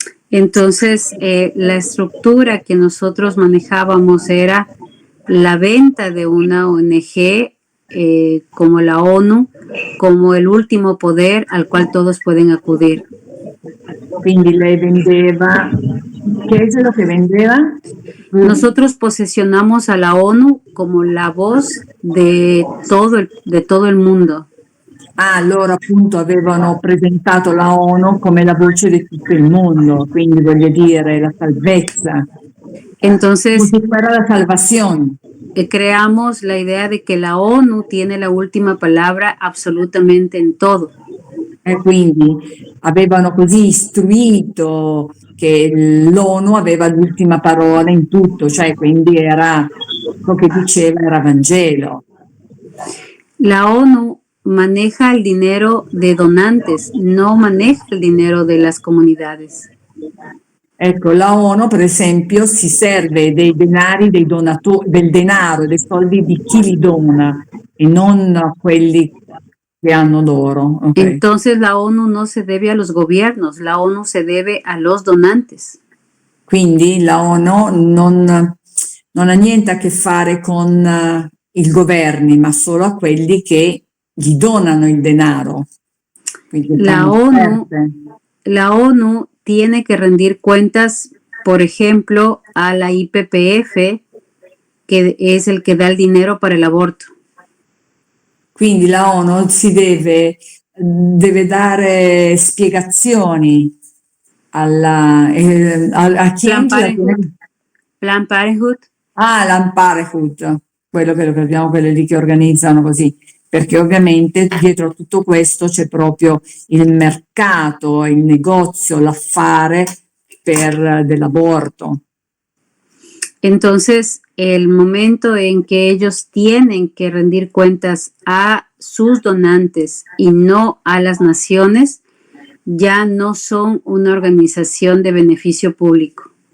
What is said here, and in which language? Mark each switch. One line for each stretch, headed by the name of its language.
Spanish: Entonces, la estructura que nosotros manejábamos era la venta de una ONG como la ONU, como el último poder al cual todos pueden acudir.
Italian: Quindi lei vendeva,
Spanish: ¿qué es lo que
Italian: vendeva?
Spanish: Nosotros posesionamos a la ONU como la voz de todo el mundo.
Italian: Loro appunto avevano presentato la ONU come la voce di tutto il mondo, quindi voglio dire la salvezza.
Spanish: Entonces, para la salvación. Creamos la idea de que la ONU tiene la última palabra absolutamente en todo.
Italian: E quindi avevano così istruito che l'ONU aveva l'ultima parola in tutto, cioè quindi era ciò che diceva era Vangelo.
Spanish: La ONU maneja el dinero de donantes, no maneja el dinero de las comunidades.
Italian: Ecco, la ONU per esempio si serve dei denari dei donatori, del denaro, dei soldi di chi li dona e non quelli que hanno loro. Okay.
Spanish: Entonces la ONU no se debe a los gobiernos, la ONU se debe a los donantes.
Italian: Quindi la ONU non ha niente a che fare con i governi, ma solo a quelli che gli donano il denaro. Quindi
Spanish: la ONU tiene que rendir cuentas, por ejemplo, a la IPPF, que es el que da el dinero para el aborto.
Italian: Quindi la ONU si deve dare spiegazioni a chi
English: Planned Parenthood.
Italian: Planned Parenthood, quello che abbiamo, quelli lì che organizzano così, perché ovviamente dietro a tutto questo c'è proprio il mercato, il negozio, l'affare del aborto.
Spanish: Entonces, el momento en que ellos tienen que rendir cuentas a sus donantes y no a las naciones, ya no son una organización de beneficio público.